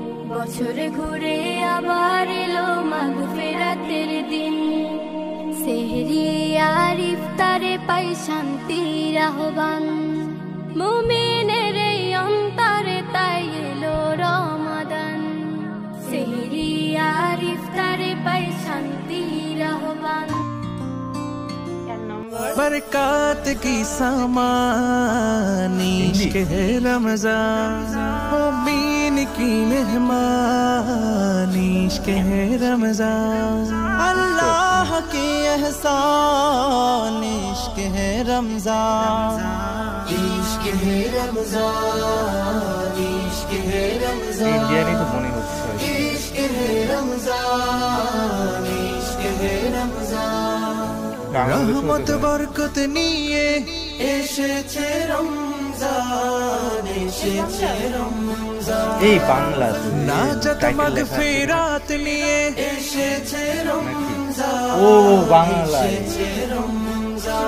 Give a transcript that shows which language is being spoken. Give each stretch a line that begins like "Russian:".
Bangla: বছরে ঘুরে আবার এলো মাগফিরাতের দিন, সেহরি আর ইফতারে পাই শান্তির আহ্বান। মুমিনের এই অন্তরে তাই এলো রমাদান, সেহরি আর ইফতারে পাই শান্তির আহ্বান।
Hindi: बरकत की सामानी इश्क है रमजान, मोमीन की मेहमानी इश्क है रमजान। अल्लाह की एहसान इश्क है रमजान, इश्क है रमजान, इश्क है रमजान।
Bangla: ইন্ডিয়ানই তো মনে হচ্ছে।
Hindi: इश्क है रमजान, इश्क है रमजान।
Bangla: রহমত বরকত নিয়ে এসেছে রমজান, এসেছে রমজান। এই বাংলা নাজাত মাগফিরাত নিয়ে এসেছে রমজান, ও বাংলা। এসেছে রমজান।